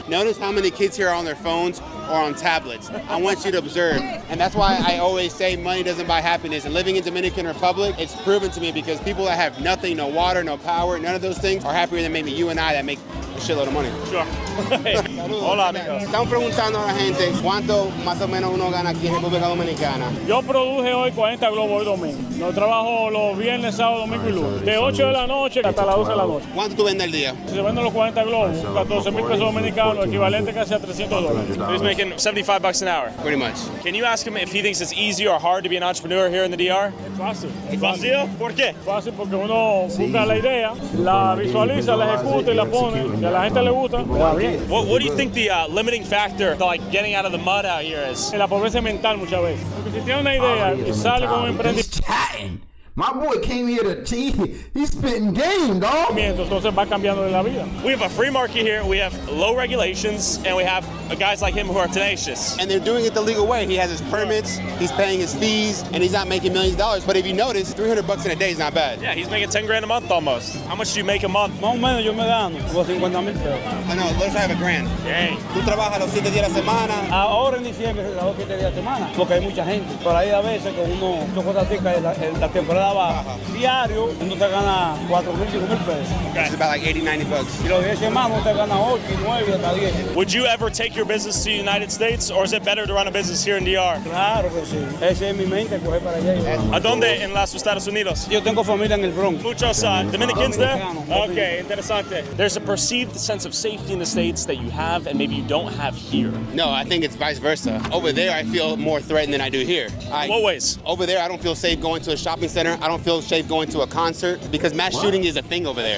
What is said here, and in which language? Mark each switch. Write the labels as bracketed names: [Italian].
[English] Notice how many kids here are on their phones or on tablets. I want you to observe. And that's why I always say money doesn't buy happiness. And living in Dominican Republic, it's proven to me because people that have nothing, no water, no power, none of those things are happier than maybe you and I that make a shitload of money. Sure. [Spanish] Hola, amigos. Están preguntando a la gente cuánto más o menos uno gana aquí en República Dominicana. Yo produje hoy 40 globos hoy domingo. Yo trabajo los viernes, sábado, domingo y lunes. De 8 de la noche hasta las 12 de la noche. ¿Cuánto tú vendes al día? Si se venden los 40 globos, 14,000 pesos dominicanos, equivalente casi a $300. [English] He's making $75 an hour. Pretty much. Can you ask him if he thinks it's easy or hard to be an entrepreneur here in the DR? [Spanish] Es fácil. ¿Fácil? ¿Por qué? Fácil porque uno busca la idea, la visualiza, la ejecuta y la pone. Si a la gente le gusta, va bien. [English] What do you think the limiting factor to like getting out of the mud out here is? [Spanish] La pobreza mental muchas veces. Porque si tiene una idea y sale con un emprendimiento. [English] My boy came here to he's spitting game, dog. [Spanish] Entonces va cambiando de la vida. [English] We have a free market here. We have low regulations, and we have guys like him who are tenacious. And they're doing it the legal way. He has his permits, he's paying his fees, and he's not making millions of dollars. But if you notice, $300 in a day is not bad. Yeah, he's making 10 grand a month almost. How much do you make a month? [Spanish] Más o menos yo me gano como 50,000 pesos. [English] I know, let's have a grand. Dang. [Spanish] Tú trabajas los 7 días a la semana. Ahora en diciembre se trabaja 7 días a la semana porque hay mucha gente. Pero ahí a veces con uno, cosas así, la temporada baja. Diario uno te gana 4,000, 5,000 pesos. [English] It's about like $80, $90. [Spanish] Y los 10 semanas uno te gana 8, 9, hasta 10. [English] Would you ever take your business to the United States, or is it better to run a business here in DR? [Spanish] Claro que sí. Esa es mi mente, coger para allá. ¿A dónde en los Estados Unidos? Yo tengo familia en el Bronx. Muchos [English] Dominicans there? Okay, [Spanish] interesante. [English] There's a perceived sense of safety in the States that you have and maybe you don't have here. No, I think it's vice versa. Over there, I feel more threatened than I do here. What ways? Over there, I don't feel safe going to a shopping center. I don't feel safe going to a concert because mass shooting is a thing over there.